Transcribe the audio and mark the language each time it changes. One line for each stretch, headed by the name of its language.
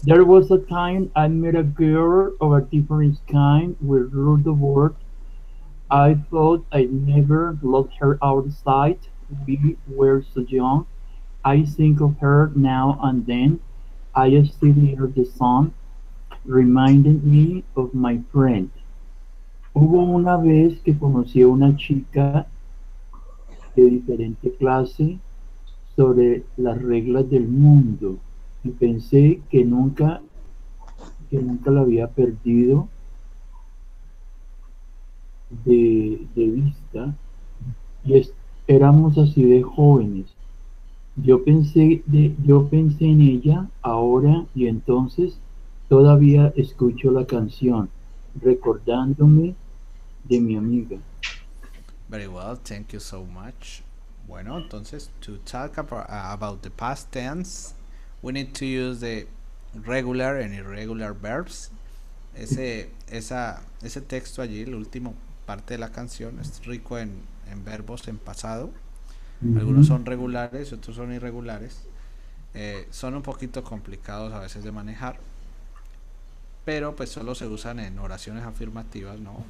English: There was a time I met a girl of a different kind with rude words. I thought I'd never let her out of sight. We were so young. I think of her now and then. I still hear the song, reminding me of my friend.
Spanish: Hubo una vez que conocí a una chica de diferente clase sobre las reglas del mundo y pensé que nunca la había perdido de vista y éramos así de jóvenes. Yo pensé en ella ahora y entonces todavía escucho la canción, recordándome de mi amiga.
English: Very well, thank you so much.
Spanish: Bueno, entonces,
English: to talk about the past tense, we need to use the regular and irregular verbs.
Spanish: ese texto allí, el último parte de la canción, es rico en verbos en pasado. Algunos Mhm. son regulares y otros son irregulares. Son un poquito complicados a veces de manejar, pero pues solo se usan en oraciones afirmativas, ¿no?